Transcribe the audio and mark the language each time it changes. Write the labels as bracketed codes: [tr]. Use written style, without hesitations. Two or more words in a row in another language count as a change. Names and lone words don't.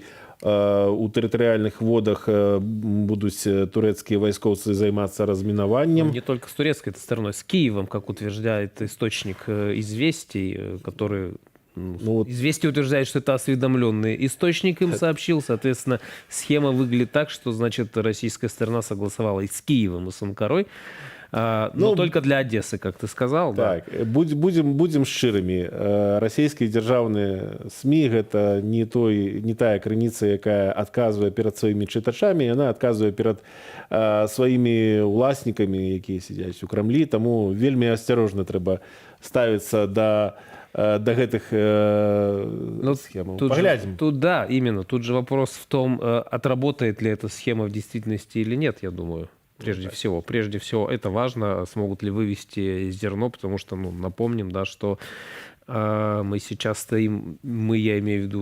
[be] У тэрытарыяльных водах будуць турэцкія вайскоўцы займацца размінаваннем. [ru] Не только с турецкой стороной, с Киевом, как утверждает источник «Известий», который... «Известия» утверждает, что это осведомленный источник им сообщил. Соответственно, схема выглядит так, что, значит, российская сторона согласовала и с Киевом, и с Анкарой. Но только для Одессы, как ты сказал. [be] Так, да. Будем шчырымі. Расійскія дзяржаўныя СМІ гэта не тая крыніца, якая адказвае перад сваімі чытачамі, яна адказвае перад сваімі ўласнікамі, якія сядзяць у Крамлі, таму вельмі асцярожна трэба ставіцца да гэтых схем. [ru] Поглядим. Тут да, именно. Тут же вопрос в том, отработает ли эта схема в действительности или нет, я думаю. Прежде всего, это важно, смогут ли вывести зерно, потому что, напомним, да, что мы сейчас стоим, я имею в виду